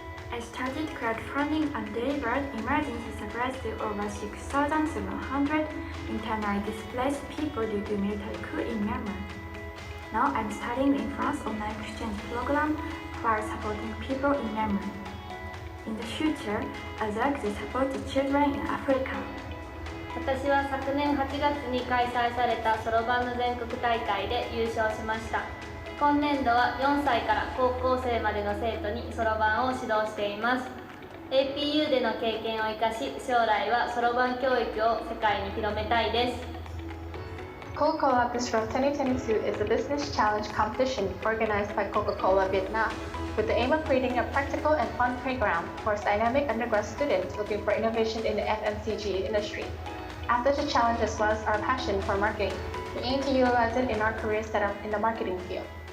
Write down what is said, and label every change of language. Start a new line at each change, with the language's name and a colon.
English: I started crowdfunding and delivered emergency supplies to over 6,700 internally displaced people due to military coup in Myanmar. Now I'm studying in France online exchange program while supporting people in Myanmar. In the future, I'd like to support the children in Africa.
Japanese: 私は昨年8月に開催されたそろばんの全国大会で優勝しました。今年度は4歳から高校生までの生徒にそろばんを指導しています。 APU での経験を生かし、将来はそろばん教育を世界に広めたいです。
English: Coca-Cola Bistro 2022 is a business challenge competition organized by Coca-Cola Vietnam with the aim of creating a practical and fun playground for dynamic undergrad students looking for innovation in the FMCG industry. After the challenge as well as our passion for marketing, we aim to utilize it in our career setup in the marketing field.